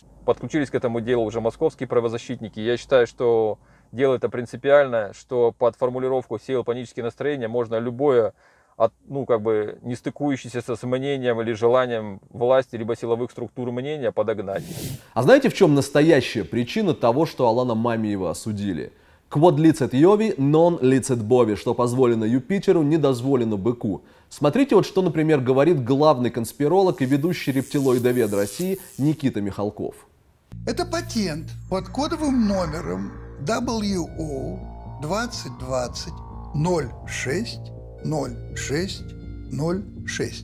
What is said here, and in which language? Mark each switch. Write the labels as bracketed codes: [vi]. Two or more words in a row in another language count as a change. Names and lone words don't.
[ru] Подключились к этому делу уже московские правозащитники. Я считаю, что дело это принципиальное, что под формулировку «сеял панические настроения» можно любое, не стыкующееся с мнением или желанием власти либо силовых структур мнения подогнать. А знаете, в чем настоящая причина того, что Алана Мамиева осудили? [la] Quod licet Jovi, non licet Bovi, [ru] что позволено Юпитеру, не дозволено быку. Смотрите, вот что, например, говорит главный конспиролог и ведущий рептилоидовед России Никита Михалков. Это патент под кодовым номером WO 2020 06 06 06.